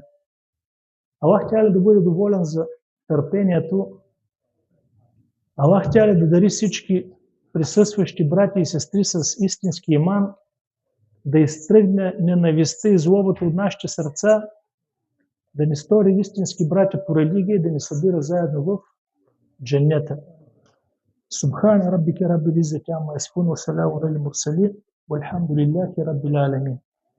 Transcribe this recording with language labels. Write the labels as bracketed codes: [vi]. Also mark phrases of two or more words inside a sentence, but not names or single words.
[ar] الله تعالى [bg] да бъде доволен за търпението, Аллах Тяля да дари всички присъстващи брати и сестри с истински иман, да изтръгне ненавистта и злобата от нашите сърца, да ни стори истински братя по религия и да ни събира заедно в дженнета. [ar] سبحان ربك رب العزة عما يصفون وسلام على المرسلين والحمد لله رب العالمين.